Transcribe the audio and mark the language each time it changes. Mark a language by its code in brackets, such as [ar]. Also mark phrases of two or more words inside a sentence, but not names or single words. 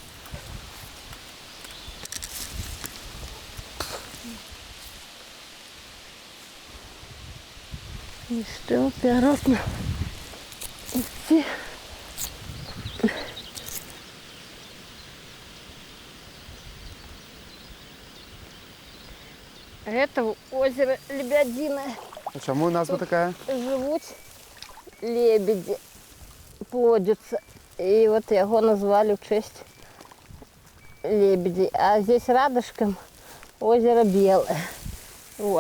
[ru] И что, опять идти. Это озеро Лебединое. [uk] А чому назва така? [ru] Живут лебеди, плодятся. И вот его назвали в честь лебедей. А здесь рядышком озеро Белое. Вот.